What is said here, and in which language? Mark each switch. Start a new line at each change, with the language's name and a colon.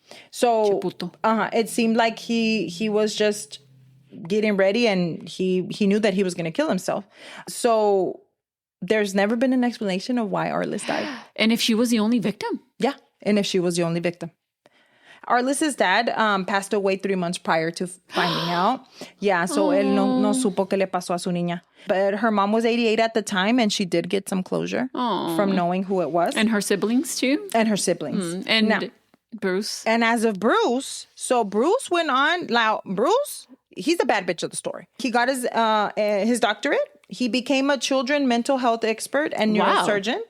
English: So it seemed like he was just getting ready and he knew that he was going to kill himself. So there's never been an explanation of why Arlis died. And if she was the only victim. Yeah. And if she was the only victim. Arlis's dad passed away 3 months prior to finding out. Yeah, so
Spanish: él no supo qué le pasó a su niña.
English: But her mom was 88 at the time, and she did get some closure from knowing who it was. And her siblings, too? And her siblings. And now, Bruce. And as of Bruce, so Bruce went on. Now, Bruce, he's the bad bitch of the story. He got his doctorate. He became a children mental health expert and neurosurgeon.